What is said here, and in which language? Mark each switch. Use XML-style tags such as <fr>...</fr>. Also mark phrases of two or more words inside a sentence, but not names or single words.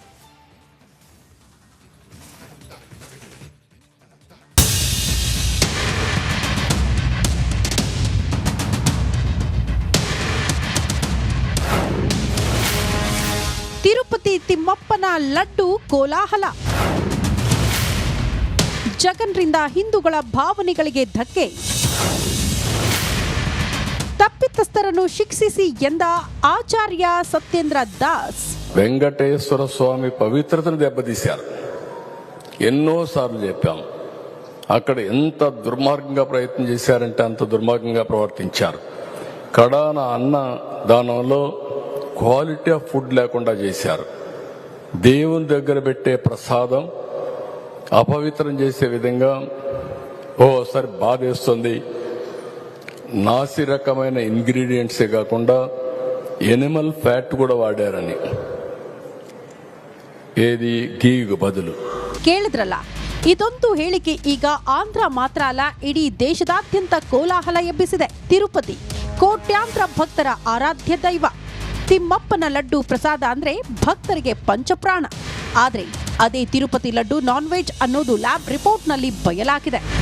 <kn>ತಿರುಪತಿ ತಿಮ್ಮಪ್ಪನ ಲಡ್ಡು ಕೋಲಾಹಲ. ಜಗನ್ರಿಂದ ಹಿಂದೂಗಳ ಭಾವನೆಗಳಿಗೆ ಧಕ್ಕೆ. ತಪ್ಪಿತಸ್ಥರನ್ನು ಶಿಕ್ಷಿಸಿ ಎಂದ ఆచార్య సత్యేంద్ర దాస్.</kn> <te>వెంకటేశ్వర స్వామి పవిత్రతను దెబ్బతీశారు. ఎన్నోసార్లు చెప్పాం. అక్కడ ఎంత దుర్మార్గంగా ప్రయత్నం చేశారంటే అంత దుర్మార్గంగా ప్రవర్తించారు. కడాన అన్న దానంలో</te> <en>quality of food</en> <te>లేకుండా చేశారు. దేవుని దగ్గర పెట్టే ప్రసాదం అపవిత్రం చేసే విధంగా ఓసారి బాధేస్తుంది. నాసి రకమైన ఇంగ్రీడియంట్సే కాకుండా</te> <en>animal fat</en> <te>కూడా వాడారని, ఏది</te> <kn>ಗೀಗೆ ಬದಲು. ಕೇಳಿದ್ರಲ್ಲ, ಇದೊಂದು ಹೇಳಿಕೆ ಈಗ ಆಂಧ್ರ ಮಾತ್ರ ಅಲ್ಲ, ಇಡೀ ದೇಶದಾದ್ಯಂತ ಕೋಲಾಹಲ ಎಬ್ಬಿಸಿದೆ. ತಿರುಪತಿ ಕೋಟ್ಯಾಂತರ ಭಕ್ತರ ಆರಾಧ್ಯ ದೈವ. ತಿಮ್ಮಪ್ಪನ ಲಡ್ಡು ಪ್ರಸಾದ ಅಂದ್ರೆ ಭಕ್ತರಿಗೆ ಪಂಚಪ್ರಾಣ. ಆದ್ರೆ ಅದೇ ತಿರುಪತಿ ಲಡ್ಡು</kn> <en>non veg</en> <kn>ಅನ್ನೋದು</kn> <en>lab report</en> <kn>ಬಯಲಾಗಿದೆ.</kn>